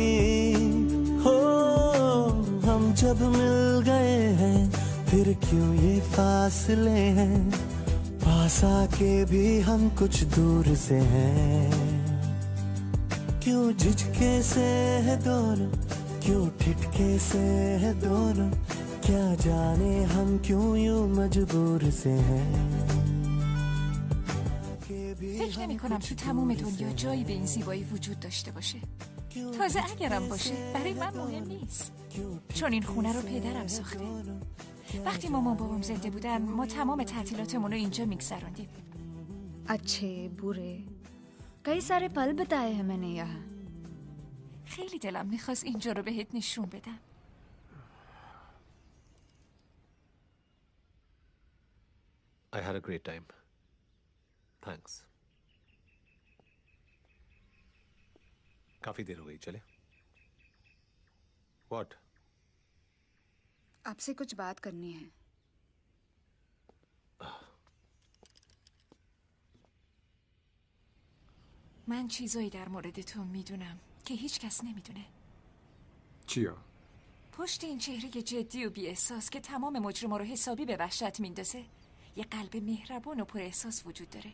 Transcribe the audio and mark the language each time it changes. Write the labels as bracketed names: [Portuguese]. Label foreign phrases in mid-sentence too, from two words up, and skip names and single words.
[Hindi] हो हम जब मिल गए हैं फिर क्यों ये फासले हैं, पास आके भी हम कुछ दूर से हैं। क्यों झिझके से है दोनों, क्यों ठिठके से है दोनों, क्या जाने हम क्यों यूं मजबूर से हैं। [Persian] فکر نمی کنم تو تمام دنیا جایی به این زیبایی وجود داشته باشه. تازه اگرم باشه برای من مهم نیست، چون این خونه رو پدرم ساخته. وقتی مامان بابام زنده بودن ما تمام تعطیلاتمون رو اینجا میگذروندیم. [Hindi] अच्छे बुरे कई सारे पल बताए हैं मैंने यहाँ. [Persian] خیلی دلم میخواست اینجا رو بهت نشون بدم. [English] I had a great time. Thanks. [Hindi] काफी देर हो गई, चले? [English] What? [Hindi] आपसे कुछ बात करनी है. [Persian] من چیزایی در مورد تو میدونم که هیچ کس نمیدونه. چیا؟ پشت این چهره جدی و بی احساس که تمام مجرما رو حسابی به وحشت میندازه یه قلب مهربون و پر احساس وجود داره.